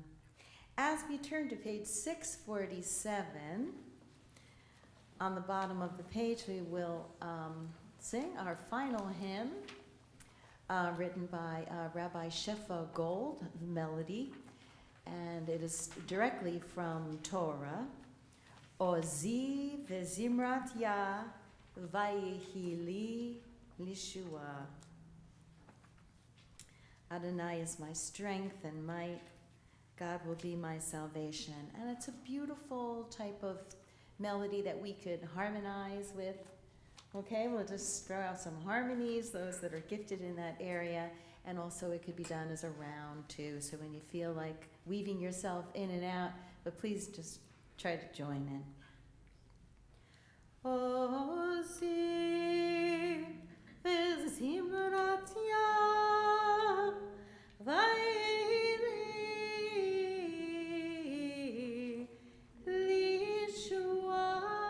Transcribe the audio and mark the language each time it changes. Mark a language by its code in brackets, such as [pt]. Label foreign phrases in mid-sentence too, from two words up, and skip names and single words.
[en] As we turn to page 647, on the bottom of the page, we will sing our final hymn, written by Rabbi Shefa Gold, the melody. and it is directly from Torah. [he] עזי וזמרת יה ויהי לי לישועה. [en] Adonai is my strength and might. God will be my salvation. And it's a beautiful type of melody that we could harmonize with. Okay, we'll just throw out some harmonies, those that are gifted in that area. And also it could be done as a round too. So when you feel like weaving yourself in and out, but please just try to join in. [he] עזי וזמרת יה ויהי לי לישועה.